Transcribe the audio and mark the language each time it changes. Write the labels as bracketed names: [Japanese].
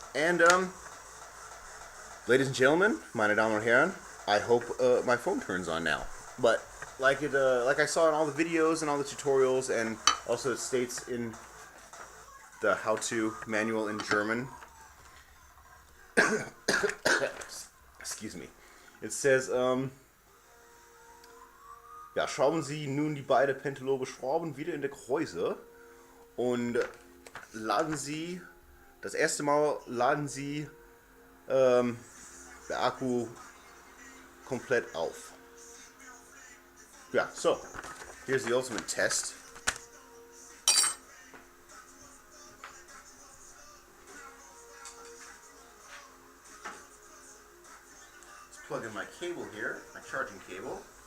[English] And, ladies and gentlemen, [German] meine Damen und Herren, [English] I hope my phone turns on now. But like I saw in all the videos and all the tutorials, and also it states in the how-to manual in German. Excuse me. It says, [German] ja, schrauben Sie nun die beiden Pentalobe-Schrauben wieder in die Gehäuse und laden Sie, das erste Mal laden Sie der Akku komplett auf. [English] Yeah, so here's the ultimate test. Let's plug in my cable here, my charging cable.